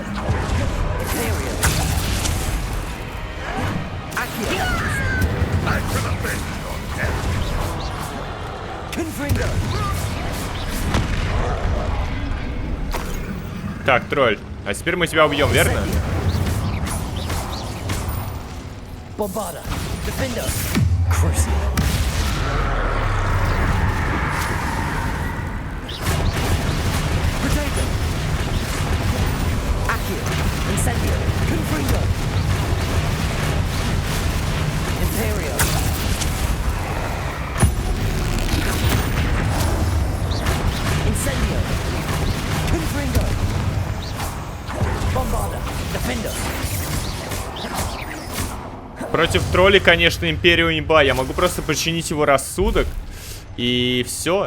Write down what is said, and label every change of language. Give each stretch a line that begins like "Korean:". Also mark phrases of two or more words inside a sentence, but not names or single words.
Russian: Так, тролль, а теперь мы тебя убьем, верно? Bombarda, Defender, Crucible. Potato, Accio, Incendio, Confringo, Imperio, Incendio, Confringo, Bombarda, Defender. Против троллей, конечно, Империю имба. Я могу просто подчинить его рассудок. И все.